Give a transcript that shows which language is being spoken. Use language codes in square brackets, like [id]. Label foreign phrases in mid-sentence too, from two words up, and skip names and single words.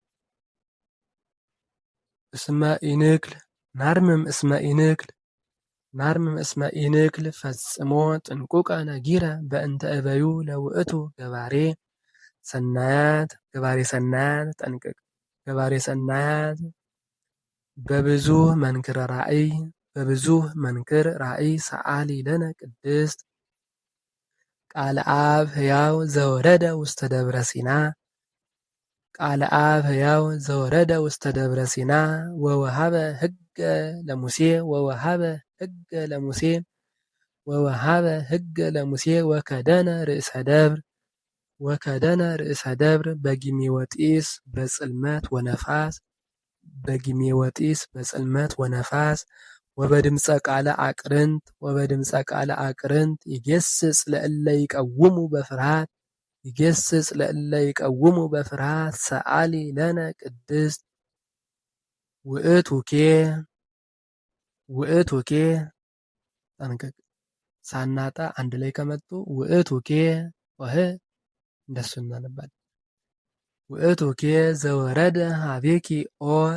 [gez] ናርምም እስመ ኢንክል ፈጽሞ ጥንቁቀ ነጊረ በእንተ እበዩ ለውእቱ ገባሬ ሰናያት ጠንቅቅ ገባሬ ሰናያት በብዙ መንክር ራእይ ሰአሊ ለነ ቅድስት ቃለ አብ ሕያው ዘወረደ ውስተ ደብረ ሲና ወወሃበ ሕገ ለሙሴ ወከደነ ርእሰ ደብር በጊሜ ወጢስ በጽልመት ወነፋስ ወበድምፀ ቃለ አቅርንት ይገስጽ ለእለ ይቀውሙ በፍርሃት ሰአሊ ለነ ቅድስት ውእቱኬ ጠንቀቅ [am] ሳናጣ አንድ ላይ ከመጡ [gez] ውእቱኬ ወህ [am] እንደሱ እናነባለን። [gez] ውእቱኬ ዘወረደ ሀቤኪ ኦ